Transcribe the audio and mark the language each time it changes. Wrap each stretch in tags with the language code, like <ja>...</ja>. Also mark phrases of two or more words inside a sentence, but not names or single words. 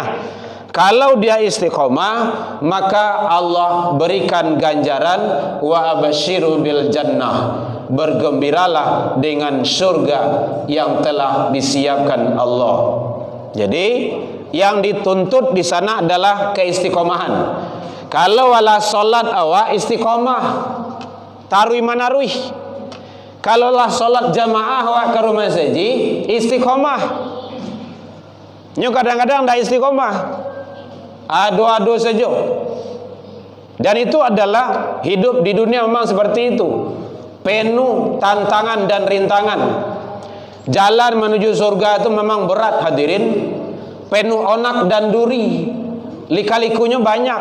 <id>Kalau dia istiqomah, maka Allah berikan ganjaran,</id> <ar>وأبشروا بالجنة,</ar> <id>bergembiralah dengan surga yang telah disiapkan Allah. Jadi yang dituntut di sana adalah keistiqomahan.</id> <min>Kalau wala salat awak istiqomah, tarui manarui. Kalau lah salat jamaah awak ke rumah saji, istiqomah. Nyo kadang-kadang dah istiqomah, ado-ado saja.</min> <id>Dan itu adalah hidup di dunia memang seperti itu, penuh tantangan dan rintangan. Jalan menuju surga itu memang berat hadirin, penuh onak dan duri, lika-likunya banyak.</id>